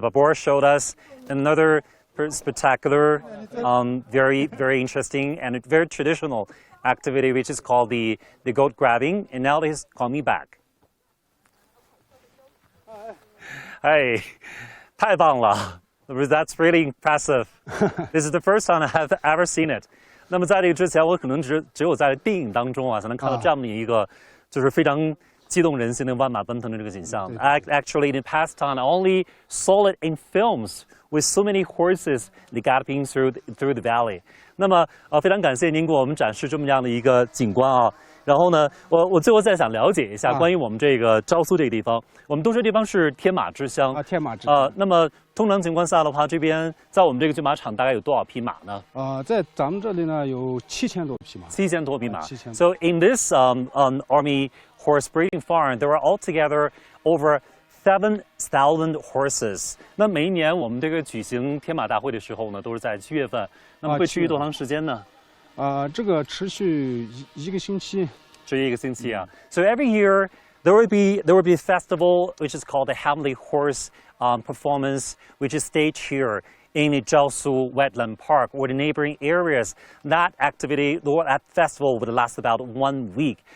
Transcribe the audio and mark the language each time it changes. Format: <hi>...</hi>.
<en>Babur showed us another spectacular, very interesting and very traditional activity, which is called the goat grabbing, and now he's coming back. Hey,</en> <zh>太棒了!</zh> <en>That's really impressive. This is the first time I have ever seen it.</en> <zh>那么在这个之前，我可能只有在电影当中才能看到这样的一个，就是非常激动人心的万马奔腾的这个景象。</zh> <en>Actually, in the past time, I only saw it in films with so many horses galloping through the valley.</en> <zh>那么非常感谢您给我们展示这么样的一个景观啊。然后呢，我最后再想了解一下关于我们这个昭苏这个地方。我们都说这地方是天马之乡啊，天马之乡。那么通常情况下的话，这边在我们这个骏马场大概有多少匹马呢？在咱们这里呢有7000多匹马。 7000 多匹马。</zh> <en>So in this army horse breeding farm, there are altogether over 7,000 horses。</en> <zh>那每一年我们这个举行天马大会的时候呢，都是在7月份。那么会持续多长时间呢？这个持续一个星期。持续一个星期啊。</zh> <en>So every year there will be a festival which is called the Heavenly Horse performance, which is staged here in the Zhaosu Wetland Park or the neighboring areas. That activity, or that festival, would last about 1 week.</en>